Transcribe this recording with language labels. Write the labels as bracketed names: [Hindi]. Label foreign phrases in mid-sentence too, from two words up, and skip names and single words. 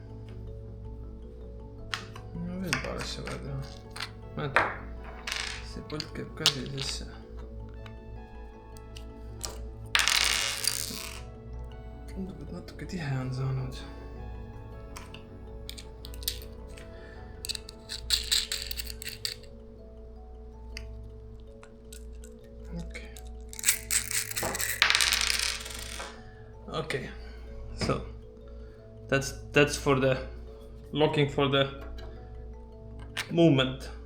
[Estonian] No veel paar asja vaja teha. Mäeta, see pult käib ka siia sisse. Tundub, et natuke tihe on saanud. [English] Okay, so that's for the locking for the movement.